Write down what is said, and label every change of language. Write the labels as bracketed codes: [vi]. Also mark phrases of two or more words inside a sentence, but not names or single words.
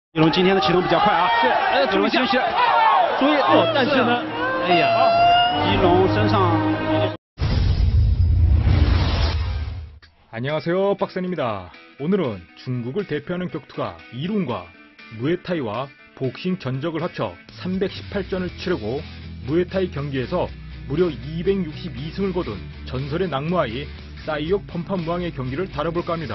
[zh] 翼龙今天的启动比较快啊，是，注意一下，注意哦，但是呢，哎呀，翼龙身上。 [ko] 안녕하세요, 박선입니다. 오늘은 중국을 대표하는 격투가 이룬과 무에타이와 복싱 전적을 합쳐 318전을 치르고 무에타이 경기에서 무려 262승을 거둔 전설의 낙무아이 싸이옥 펌파무왕의 경기를 다뤄볼까 합니다.